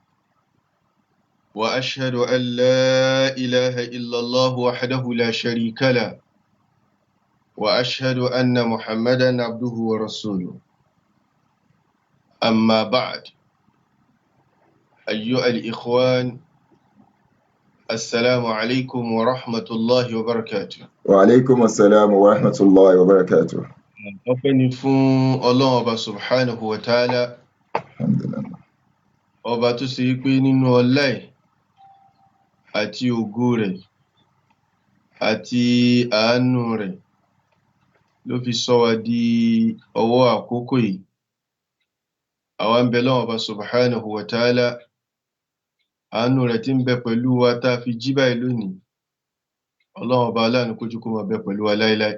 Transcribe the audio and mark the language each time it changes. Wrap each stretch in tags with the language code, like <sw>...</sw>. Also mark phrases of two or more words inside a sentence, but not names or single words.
<ar>وأشهد أن لا إله إلا الله وحده لا شريك له وأشهد أن محمدا عبده ورسوله أما بعد أيها الإخوان السلام عليكم ورحمة الله وبركاته. وعليكم السلام ورحمة الله وبركاته.</ar> <yo>ọpẹ́ ni fún Ọlọ́run Ọba</yo> <ar>سبحانه وتعالى, Alhamdulillah.</ar> <yo>ọba tó ṣe pé nínú ọlá ẹ̀ àti ògo rẹ̀ àti àánú rẹ̀ ló fi sọ wá di ọwọ́ àkókò yìí. Àwa ń bẹ Ọlọ́run Ọba</yo> <ar>سبحانه وتعالى,</ar> <yo>àánú rẹ̀ tí ń bẹ pẹ̀lú wa tá a fi jí báyìí lónìí, Ọlọ́run Ọba aláàánú kó jẹ́ kó máa bẹ pẹ̀lú wa láíláí.</yo>